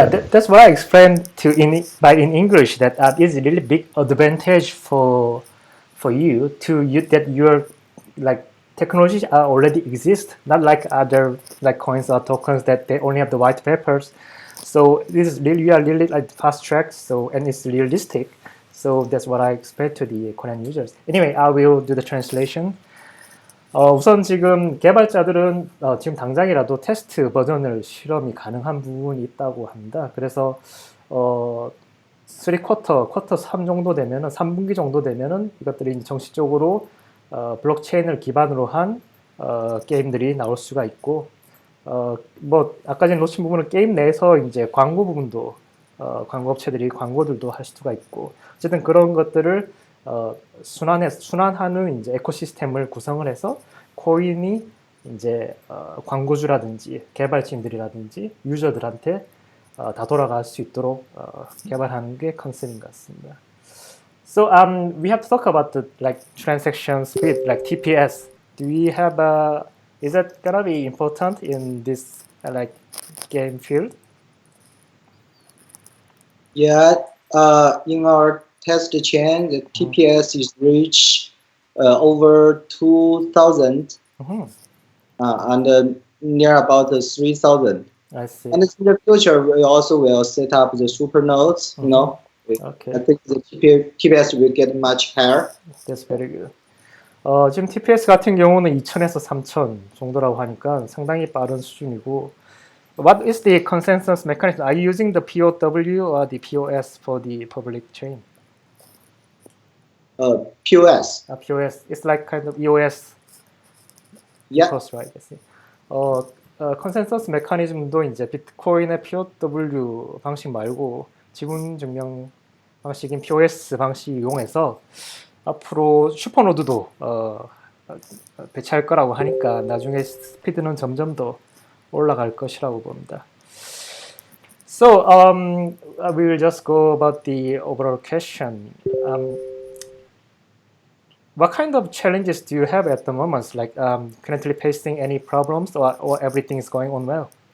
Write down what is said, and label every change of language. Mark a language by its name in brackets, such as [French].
[English] that's what I explained in English, that is a really big advantage for you that your like technologies are already exist, not like other like coins or tokens that they only have the white papers. So this is really, we are really like fast track. So, and it's realistic. So that's what I expect to the Korean users. Anyway, I will do the translation. [Korean] 우선 지금 개발자들은 지금 당장이라도 테스트 버전을 실험이 가능한 부분이 있다고 합니다. 그래서 3쿼터 3 정도 되면은 3분기 정도 되면은 이것들이 정식적으로 블록체인을 기반으로 한 게임들이 나올 수가 있고, 뭐 아까 전에 놓친 부분은 게임 내에서 이제 광고 부분도 광고업체들이 광고들도 할 수가 있고, 어쨌든 그런 것들을 순환하는 이제 에코시스템을 구성을 해서 코인이 이제 광고주라든지 개발진들이라든지 유저들한테 다 돌아갈 수 있도록 개발하는 게 컨셉인 것 같습니다. [English] So we have to talk about the like transaction speed, like TPS. Do we have is that gonna be important in this like game field? Yeah, in our test chain, the TPS is reached over 2,000 and near about 3,000. I see. And in the future, we also will set up the super nodes. You know, Okay. I think the TPS will get much higher. That's very good. [Korean] 지금 TPS 같은 경우는 2,000에서 3,000 정도라고 하니까 상당히 빠른 수준이고. [English] What is the consensus mechanism? Are you using the POW or the POS for the public chain? POS. POS. It's like kind of EOS. Yeah. Course, right? I see. [Korean] 컨센서스 메커니즘도 이제 비트코인의 POW 방식 말고 지분 증명 방식인 POS 방식 이용해서 앞으로 슈퍼노드도 배치할 거라고 하니까 나중에 스피드는 점점 더 올라갈 것이라고 봅니다. [English] So we will just go about the overall question. What kind of challenges do you have at the moment? Like currently facing any problems, or everything is going on well?